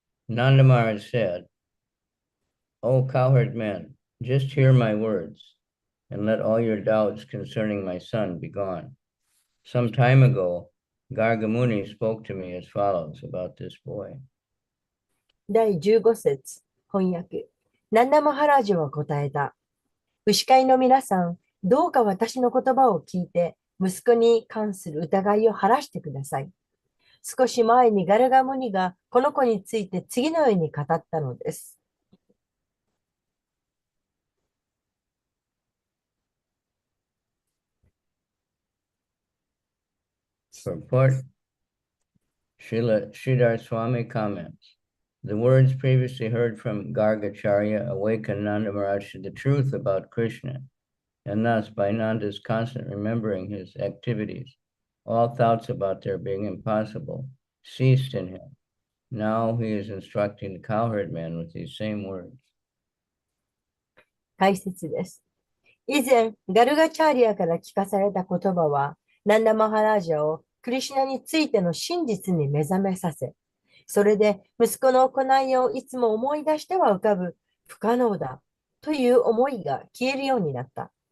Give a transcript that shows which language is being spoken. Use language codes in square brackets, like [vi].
[en] Nanda Maharaj said, O cowherd men, just hear my words, and let all your doubts concerning my son be gone. Some time ago, Gargamuni spoke to me as follows about this boy. [ja] 第15節、翻訳。ナンダマハラージュは答えた。牛飼いの皆さん、どうか私の言葉を聞いて、息子に関する疑いを晴らしてください。少し前にガルガムニがこの子について次のように語ったのです。 [en] Purport. Sridhar Swami comments. The words previously heard from Gargacharya awakened Nanda Maharaj to the truth about Krishna, and thus, by Nanda's constant remembering his activities, all thoughts about their being impossible ceased in him. Now he is instructing the cowherd man with these same words. [ja] 解説です。以前、ガルガチャーリアから聞かされた言葉は、ナンダマハラージャをクリシュナについての真実に目覚めさせ、それで息子の行いをいつも思い出しては浮かぶ不可能だという思いが消えるようになった。